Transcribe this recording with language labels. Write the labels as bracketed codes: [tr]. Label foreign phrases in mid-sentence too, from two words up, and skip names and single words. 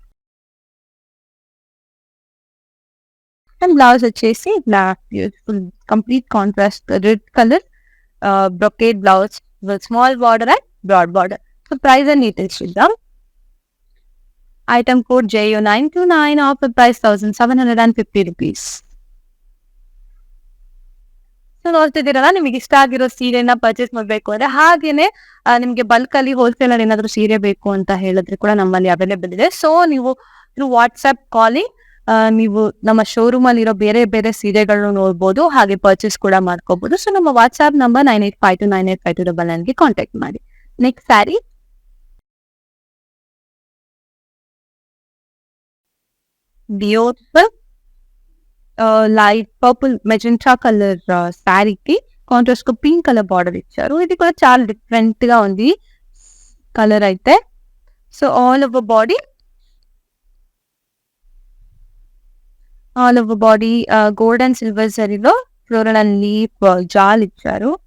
[en] and blouse వచ్చేసి black complete contrast red colour brocade blouse with small border and broad border. so price and details చూద్దాం. item code JU929, offer price 1750 rupees. [kn] ಸೊ ನೋಡ್ತಿದ್ದೀರಲ್ಲ, ನಿಮಗೆ ಇಷ್ಟ ಆಗಿರೋ ಸೀರೆನ ಪರ್ಚೇಸ್ ಮಾಡಬೇಕು ಅಂದ್ರೆ, ಹಾಗೇನೆ ನಿಮ್ಗೆ ಬಲ್ಕ್ ಅಲ್ಲಿ ಹೋಲ್ಸೇಲ್ ಅಲ್ಲಿ ಏನಾದ್ರು ಸೀರೆ ಬೇಕು ಅಂತ ಹೇಳಿದ್ರೆ ಕೂಡ ನಮ್ಮಲ್ಲಿ ಅವೈಲೇಬಲ್ ಇದೆ. ಸೊ ನೀವು [en] through WhatsApp calling [kn] ನೀವು ನಮ್ಮ ಶೋರೂಮ್ ಅಲ್ಲಿ ಇರೋ ಬೇರೆ ಬೇರೆ ಸೀರೆಗಳನ್ನು ನೋಡ್ಬೋದು, ಹಾಗೆ ಪರ್ಚೇಸ್ ಕೂಡ ಮಾಡ್ಕೋಬಹುದು. ಸೊ ನಮ್ಮ [en] WhatsApp number [kn] 9852985299ಗೆ ಕಾಂಟ್ಯಾಕ್ಟ್ ಮಾಡಿ. [en] next saree beautiful light purple magenta colour శారీకి కాంట్రాస్ట్ కు pink colour border ఇచ్చారు. [te] ఇది కూడా చాలా డిఫరెంట్ గా ఉంది కలర్ అయితే. [en] so all over body gold and silver జరీలో floral and leaf జాల్ ఇచ్చారు.